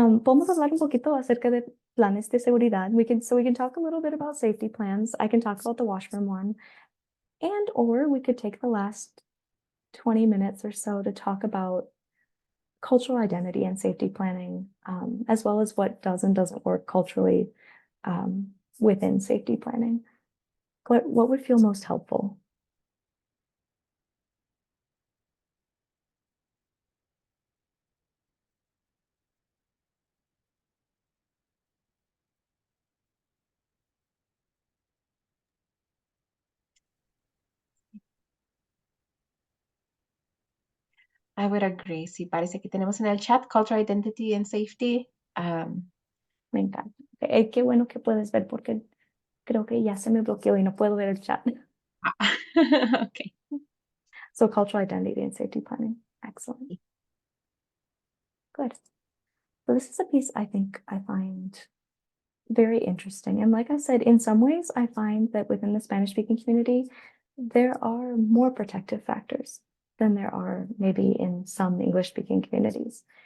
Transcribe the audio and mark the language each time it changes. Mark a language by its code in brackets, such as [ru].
[es] Podemos hablar un poquito acerca de planes de seguridad. [en] We can talk a little bit about safety plans. I can talk about the washroom one, or we could take the last 20 minutes or so to talk about cultural identity and safety planning, as well as what does and doesn't work culturally within safety planning. What would feel most helpful? I would agree. [es] Sí, parece que tenemos en el chat [en] Cultural Identity and Safety. [es] Me encanta. Qué bueno que puedes ver porque creo que ya se me bloqueó y no puedo ver el chat. [en] Okay. So cultural identity and safety planning. Excellent. Good. So this is a piece I think I find very interesting. And like I said, in some ways, I find that within the Spanish-speaking community, there are more protective factors than there are maybe in some English-speaking communities.